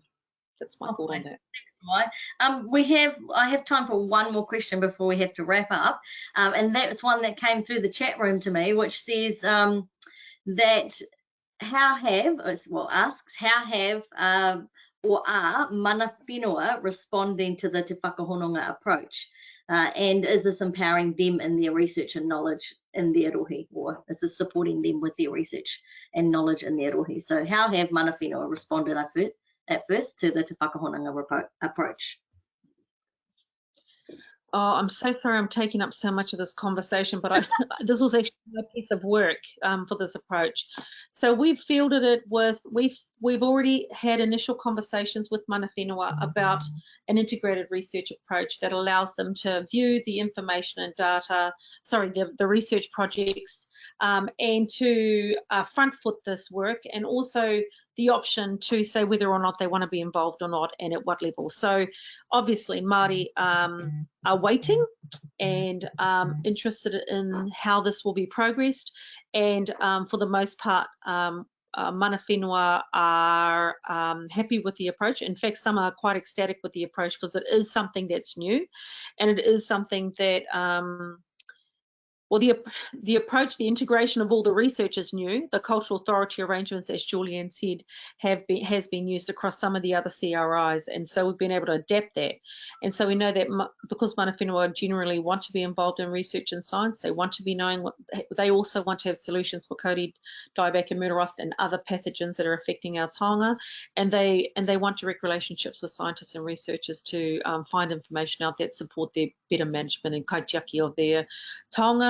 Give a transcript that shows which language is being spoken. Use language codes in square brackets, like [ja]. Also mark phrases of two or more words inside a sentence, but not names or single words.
[en] That's my thought on that. I have time for one more question before we have to wrap up, and that's one that came through the chat room to me, which says that or are [mi] mana whenua [en] responding to the Te Whakahononga approach, and is this empowering them in their research and knowledge in their rohi, or is this supporting them with their research and knowledge in their rohi? So how have [mi] mana whenua [en] responded at first to the Te Whakahononga approach? Oh, I'm so sorry I'm taking up so much of this conversation, but this was actually a piece of work for this approach. So we've fielded it with, we've already had initial conversations with [mi] mana whenua [en] about an integrated research approach that allows them to view the information and data, the research projects, and to front foot this work, and also the option to say whether or not they want to be involved or not, and at what level. So obviously Māori are waiting and interested in how this will be progressed, and for the most part [mi] mana whenua [en] are happy with the approach. In fact, some are quite ecstatic with the approach, because it is something that's new, and it is something that Well, the approach, the integration of all the research is new. The cultural authority arrangements, as Julian said, has been used across some of the other CRIs, and so we've been able to adapt that. And so we know that because [mi] mana whenua [en] generally want to be involved in research and science, they want to be knowing what they also want to have solutions for Kauri, dieback, and murder rust and other pathogens that are affecting our taonga, and they want direct relationships with scientists and researchers to find information out that support their better management and kaitiaki of their taonga.